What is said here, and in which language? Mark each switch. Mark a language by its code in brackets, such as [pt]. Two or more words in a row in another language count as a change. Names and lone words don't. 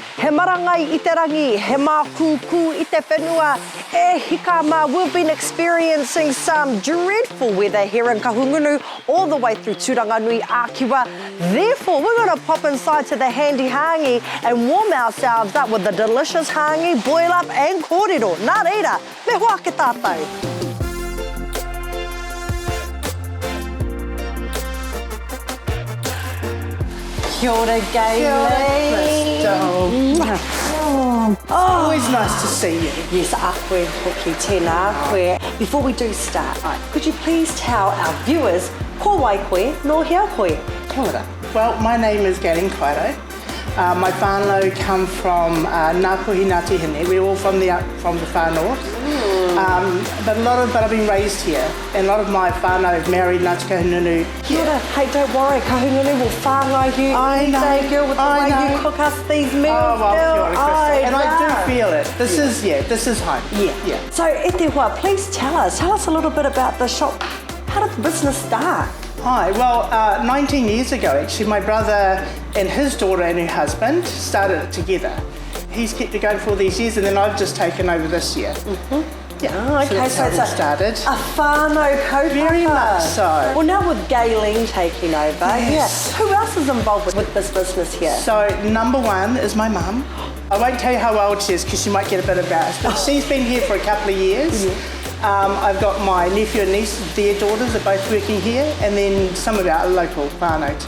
[mi] He marangai I te rangi, he mā kūkū I te whenua, e hika mā. [en] We've been experiencing some dreadful weather here in Kahungunu, all the way through Turanganui, Akiwa. Therefore, we're going to pop inside to the Handi Hangi and warm ourselves up with the delicious Hangi, boil up and kōrero. [mi] Nā reira, me hoa ke tātou. Kia ora, Gaylene. [en] Always nice to see you. [mi] Yes, a koe hoki, tēnā koe. [en] Before we do start, could you please tell our viewers [mi] ko wai koe, no hea koe? Kia ora. [en] Well, my name is Gaylene Kairo. My whānau come from Ngāpuhi Ngāti Hine. We're all from the far north. But I've been raised here, and a lot of my whānau have married Ngāti Kahungunu. [mi] Kia ora. [en] Hey, don't worry, Kahungunu will whāngai you every day, girl, with the way you cook us these meals, oh, well, girl. and I do feel it. This is home. Yeah. So, [mi] e te hoa, [en] please tell us a little bit about the shop. How did the business start? Hi, well, 19 years ago, actually, my brother and his daughter and her husband started it together. He's kept it going for all these years, and then I've just taken over this year. Yeah, okay, so it's started. [mi] A whānau kaupapa. [en] Very much so. Well, now with Gaylene taking over, yes. Who else is involved with this business here? So, number one is my mum. I won't tell you how old she is because she might get a bit embarrassed, but she's been here for a couple of years. I've got my nephew and niece, their daughters are both working here, and then some of our local whānau too.